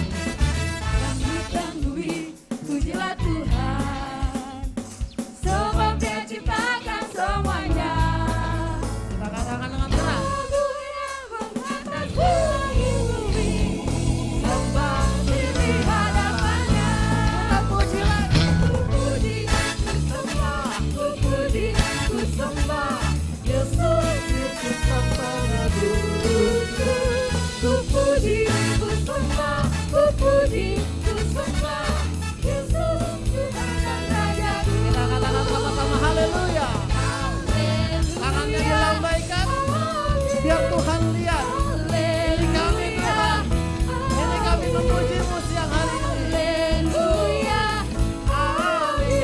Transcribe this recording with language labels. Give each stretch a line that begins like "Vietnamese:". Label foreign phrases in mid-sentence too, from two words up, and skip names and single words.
Indonesian: Langit dan bumi, pujilah Tuhan, sebab Dia ciptakan semuanya. Kita katakan dengan keras. Keagungannya mengatasi langit bumi, sembah di hadapannya. Kita puji lagi. Ku puji, ku sembah, ku puji, ku sembah Yesus, Yesus sembah Tuhanku. Ku puji, ku sembah, ku puji, ku sembah Yesus, Tuhan dan Rajaku. Kita katakan sama-sama haleluya. Tangannya dilambaikan, biar Tuhan lihat. Ini kami Tuhan, ini kami memujimu siang hari ini. Haleluya, amin.